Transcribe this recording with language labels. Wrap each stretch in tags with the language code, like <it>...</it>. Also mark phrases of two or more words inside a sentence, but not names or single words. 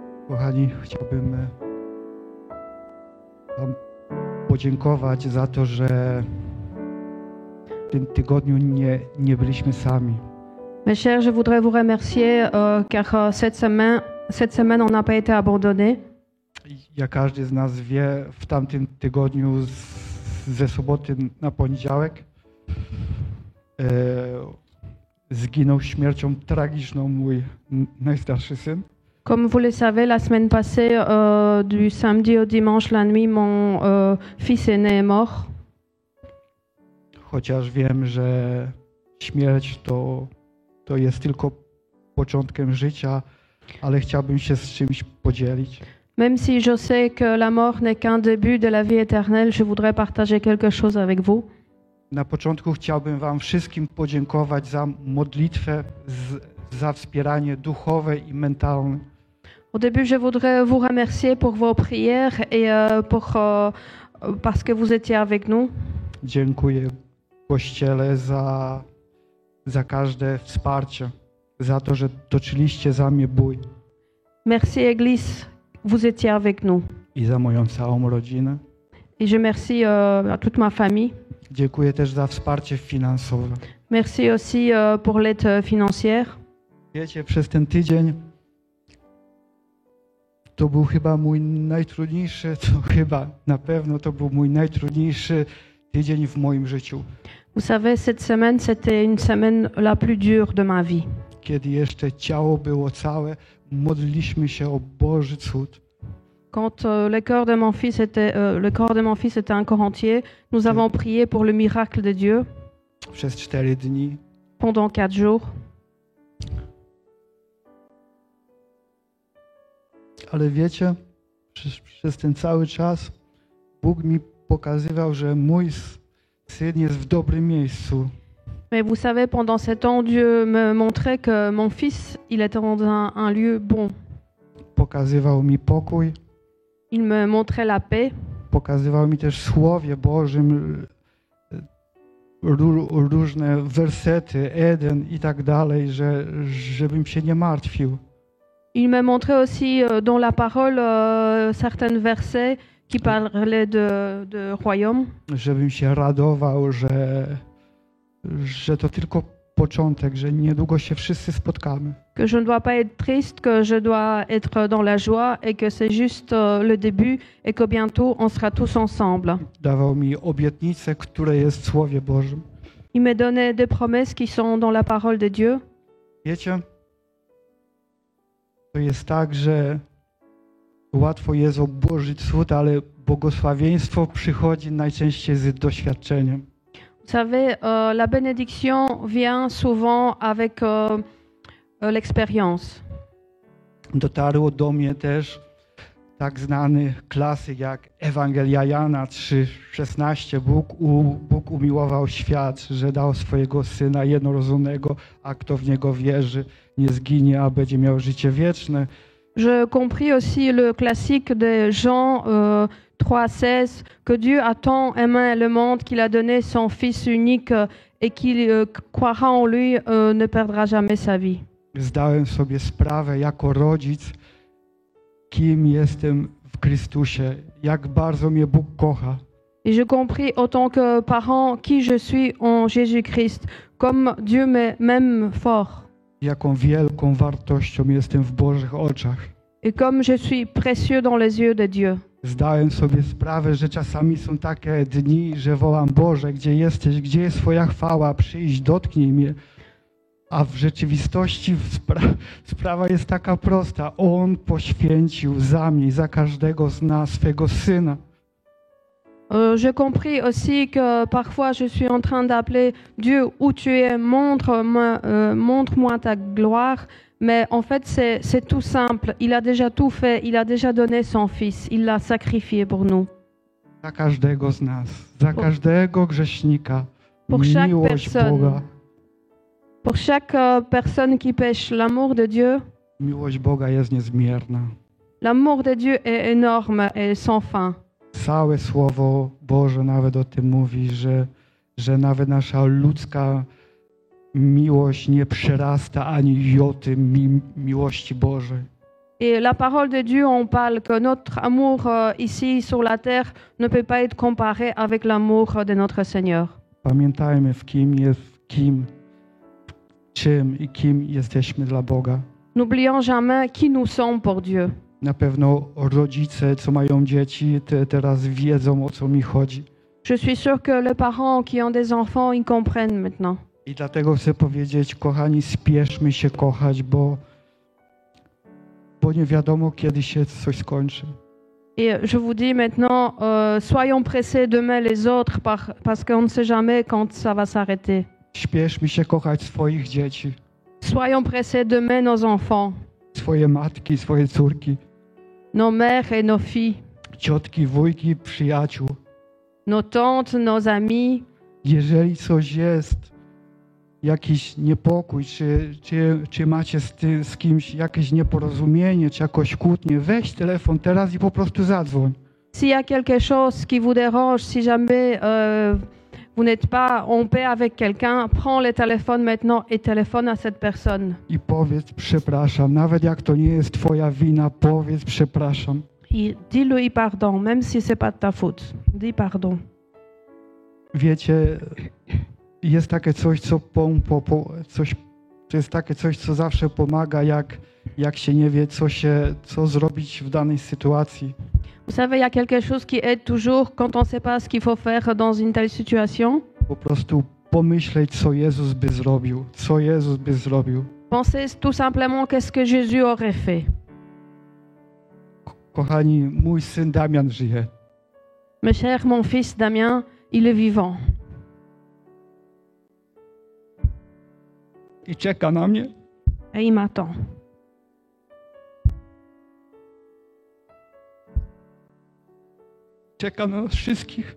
<pl>Kochani, chciałbym Wam podziękować za to, że w tym tygodniu nie byliśmy sami.</pl> <fr>Mes chers, je voudrais vous remercier car cette semaine, on n'a pas été abandonnés.</fr> <pl>Jak każdy z nas wie, w tamtym tygodniu ze soboty na poniedziałek zginął śmiercią tragiczną mój najstarszy syn.</pl> <fr>Comme vous le savez, la semaine passée, du samedi au dimanche, la nuit, mon fils aîné est mort.</fr> <pl>Chociaż wiem, że śmierć to jest tylko początkiem życia, ale chciałbym się z czymś podzielić.</pl> <fr>Même si je sais que la mort n'est qu'un début de la vie éternelle, je voudrais partager quelque chose avec vous.</fr> <pl>Na początku chciałbym Wam wszystkim podziękować za modlitwę, za wspieranie duchowe i mentalne.</pl> <fr>Au début, je voudrais vous remercier pour vos prières et parce que vous étiez avec nous.</fr> <pl>Dziękuję Kościele za każde wsparcie, za to, że toczyliście za mnie bój.</pl> <fr>Merci Église, vous étiez avec nous.</fr> <pl>I za moją całą rodzinę.</pl> <fr>Et je remercie à toute ma famille.</fr> <pl>Dziękuję też za wsparcie finansowe.</pl> <fr>Merci aussi pour l'aide financière.</fr> <pl>Wiecie, przez ten tydzień to był chyba mój najtrudniejszy, na pewno to był mój najtrudniejszy tydzień w moim życiu.</pl> <fr>Vous savez, cette semaine, c'était une semaine la plus dure de ma vie.</fr> <pl>Kiedy jeszcze ciało było całe, modliliśmy się o Boży cud.</pl> <fr>Quand le corps de mon fils était encore entier, nous avons prié pour le miracle de Dieu.</fr> <pl>Przez 4 dni.</pl> <fr>Pendant 4 jours.</fr> <pl>Ale wiecie, przez ten cały czas Bóg mi pokazywał, że mój syn jest w dobrym miejscu.</pl> <fr>Mais vous savez, pendant ce temps, Dieu me montrait que mon fils, il était dans un lieu bon.</fr> <pl>Pokazywał mi pokój.</pl> <fr>Il me montrait la paix.</fr> <pl>Pokazywał mi też w Słowie Bożym różne wersety, Eden i tak dalej, żebym się nie martwił.</pl> <fr>Il me montrait aussi dans la parole certains versets qui parlaient de royaume.</fr> <pl>Żebym się radował, że to tylko początek, że niedługo się wszyscy spotkamy.</pl> <fr>Que je ne dois pas être triste, que je dois être dans la joie et que c'est juste le début et que bientôt on sera tous ensemble.</fr> <pl>Dawał mi obietnice, które jest w Słowie Bożym.</pl> <fr>Il me donnait des promesses qui sont dans la parole de Dieu.</fr> <pl>Wiecie, to jest tak, że łatwo jest obłożyć cud, ale błogosławieństwo przychodzi najczęściej z doświadczeniem.</pl> <fr>Vous savez, la bénédiction vient souvent avec l'expérience.</fr> <pl>Dotarło do mnie też tak znany klasyk jak Ewangelia Jana 3,16. Bóg umiłował świat, że dał swojego Syna jednorodzonego, a kto w Niego wierzy, nie zginie, a będzie miał życie wieczne.</pl> <fr>Je compris aussi le classique de Jean 3,16, que Dieu a tant aimé le monde qu'il a donné son Fils unique et qui croira en lui ne perdra jamais sa vie.</fr> <pl>Zdałem sobie sprawę jako rodzic, kim jestem w Chrystusie, jak bardzo mnie Bóg kocha.</pl> <fr>Et je compris en tant que parent qui je suis en Jésus-Christ, comme Dieu m'aime fort.</fr> <pl>Jaką wielką wartością jestem w Bożych oczach.</pl> <fr>Et comme je suis précieux dans les yeux de Dieu.</fr> <pl>Zdałem sobie sprawę, że czasami są takie dni, że wołam: Boże, gdzie jesteś, gdzie jest Twoja chwała, przyjdź, dotknij mnie. A w rzeczywistości sprawa jest taka prosta. On poświęcił za mnie, za każdego z nas swego Syna.</pl> <fr>Je compris aussi que parfois je suis en train d'appeler Dieu où tu es, montre-moi ta gloire. Mais en fait, c'est tout simple. Il a déjà tout fait. Il a déjà donné son Fils. Il l'a sacrifié pour nous.</fr> <pl>Za każdego z nas, za każdego grzesznika, miłość Boga.</pl> <fr>Pour chaque personne qui pêche, l'amour de Dieu.</fr> <pl>Miłość Boga jest niezmierna.</pl> <fr>L'amour de Dieu est énorme et sans fin.</fr> <pl>Całe Słowo Boże nawet o tym mówi, że nawet nasza ludzka miłość nie przerasta ani joty miłości Bożej.</pl> <fr>Et la parole de Dieu, on parle que notre amour ici sur la terre ne peut pas être comparé avec l'amour de notre Seigneur.</fr> <pl>Pamiętajmy, czym i kim jesteśmy dla Boga.</pl> <fr>N'oublions jamais qui nous sommes pour Dieu.</fr> <pl>Na pewno rodzice, co mają dzieci, teraz wiedzą, o co mi chodzi.</pl> <fr>Je suis sûre que les parents qui ont des enfants, ils comprennent maintenant.</fr> <pl>I dlatego chcę powiedzieć, kochani, spieszmy się kochać, bo nie wiadomo, kiedy się coś skończy.</pl> <fr>Et je vous dis maintenant, soyons pressés d'aimer les autres parce qu'on ne sait jamais quand ça va s'arrêter.</fr> <pl>Spieszmy się kochać swoich dzieci,</pl> <fr>Soyons pressés d'aimer nos enfants,</fr> <pl>swoje matki, swoje córki,</pl> <fr>nos mères et nos filles,</fr> <pl>ciotki, wujki, przyjaciół.</pl> <fr>nos tantes, nos amis.</fr> <pl>Jeżeli coś jest, jakiś niepokój, czy macie z kimś jakieś nieporozumienie, czy jakoś kłótnię, weź telefon teraz i po prostu zadzwoń.</pl> <fr>S'il y a quelque chose qui vous dérange, si jamais vous n'êtes pas en paix avec quelqu'un, prends le téléphone maintenant et téléphone à cette personne.</fr> <pl>I powiedz przepraszam, nawet jak to nie jest twoja wina, powiedz przepraszam.</pl> <fr>Et dis-lui pardon, même si c'est pas de ta faute. Dis pardon.</fr> <pl>Wiecie, jest takie coś, to jest takie coś, co zawsze pomaga, jak się nie wie, co zrobić w danej sytuacji.</pl> <fr>Vous savez, il y a quelque chose qui aide toujours quand on ne sait pas ce qu'il faut faire dans une telle situation.</fr> <pl>Po prostu pomyśleć, co Jezus by zrobił. Co Jezus by zrobił.</pl> <fr>Pensez tout simplement qu'est-ce que Jésus aurait fait.</fr> <pl>Kochani, mój syn Damian żyje.</pl> <fr>Mes chers, mon fils Damien, il est vivant.</fr> <pl>I czeka na mnie.</pl> <fr>Et il m'attend.</fr> <pl>Czeka na nas wszystkich.</pl>